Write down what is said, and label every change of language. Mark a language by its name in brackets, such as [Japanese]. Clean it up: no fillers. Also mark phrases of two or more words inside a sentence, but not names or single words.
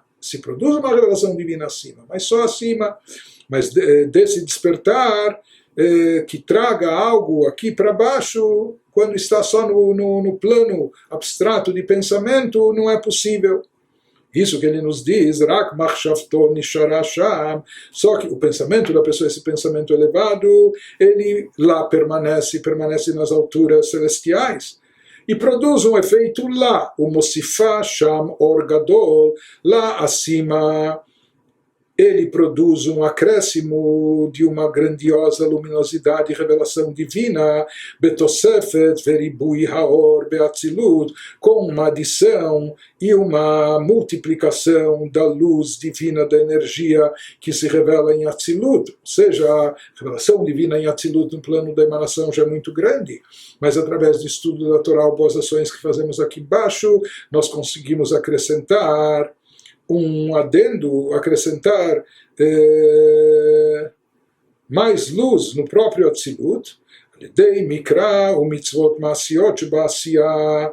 [Portuguese] Se produz uma revelação divina acima, mas só acima, mas desse despertar que traga algo aqui para baixo, quando está só no plano abstrato de pensamento, não é possível. Isso que ele nos diz, [Hebrew] רק מחשבתו נשארה שם, [Portuguese] só que o pensamento da pessoa, esse pensamento elevado, ele lá permanece nas alturas celestiais, e produz um efeito [Hebrew] lá, o מוסיפה שם אור גדול, [Portuguese] lá acima, ele produz um acréscimo de uma grandiosa luminosidade e revelação divina, [Hebrew] בתוספת וריבוי האור באצילות, [Portuguese] com uma adição e uma multiplicação da luz divina, da energia que se revela em Atzilut. Ou seja, a revelação divina em Atzilut no plano da emanação já é muito grande, mas através do estudo da Torá, boas ações que fazemos aqui embaixo, nós conseguimos acrescentar um adendo, acrescentar mais luz no próprio Atzilut, [Hebrew] על ידי מקרא או מצוות מעשיות בעשייה.